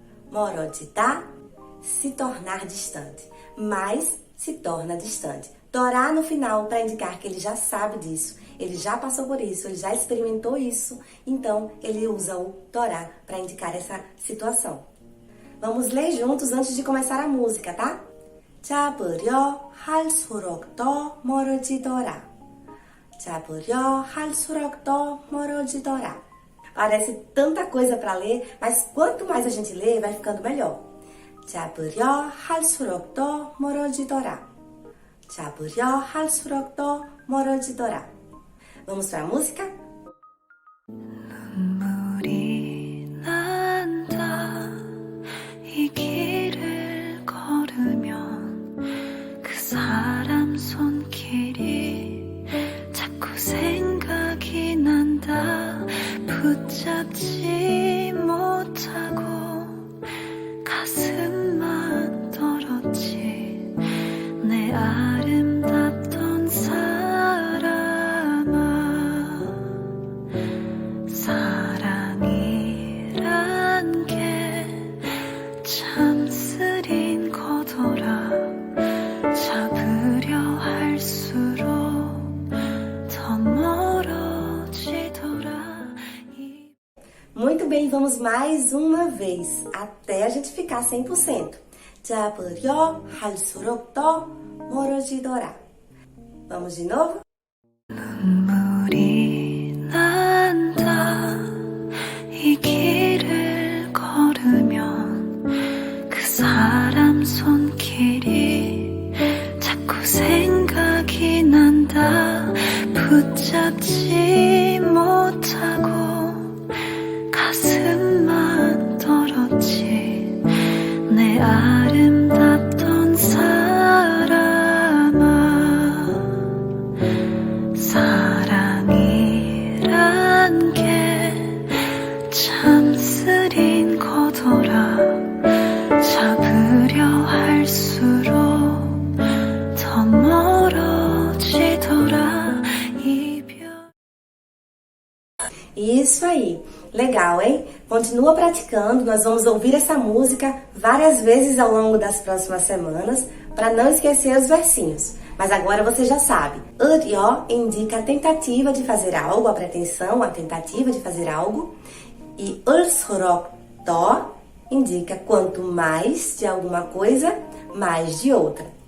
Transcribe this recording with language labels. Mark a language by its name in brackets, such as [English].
[Portuguese] 멀어지다, se tornar distante. Mais se torna distante. Dorá no final para indicar que ele já sabe disso, ele já passou por isso, ele já experimentou isso, então ele usa o dorá para indicar essa situação. Vamos ler juntos antes de começar a música, tá? [Korean] 잡으려 할수록 더 멀어지더라. 잡으려 할수록 더 멀어지더라. [Portuguese] Parece tanta coisa para ler, mas quanto mais a gente lê, vai ficando melhor. [Korean] 잡으려 할수록 더 멀어지더라. 잡으려 할수록 더 멀어지더라. [Portuguese] Vamos para a música? [Korean] 눈물이 난다 이 길을 걸으면 그 사람 손길이 자꾸 생각이 난다 붙잡지 못하고 가슴만 떨었지 내 아름답던 사람아 사랑이란 게 참 쓰린 거더라 잡으려 할수록 더 멀어지더라. [Portuguese] Muito bem, vamos mais uma vez, até a gente ficar 100%. [Korean] 잡으려 할수록 더 멀어지더라. [Portuguese] Vamos de novo? [Korean] 눈물이 난다 이 길을 걸으면 그 사람 손길이 자꾸 생각이 난다 붙잡지 못하고 가슴만 떨었지 내 아름답던 사람아 사랑이란 게 참 쓰린 거더라 잡으려 할수록 더 멀어지더라 이별. [Portuguese] Isso aí, legal, hein? Continua praticando, nós vamos ouvir essa música várias vezes ao longo das próximas semanas para não esquecer os versinhos. Mas agora você já sabe, 으려 indica a tentativa de fazer algo, a pretensão, a tentativa de fazer algo, e 을수록 더 indica quanto mais de alguma coisa, mais de outra.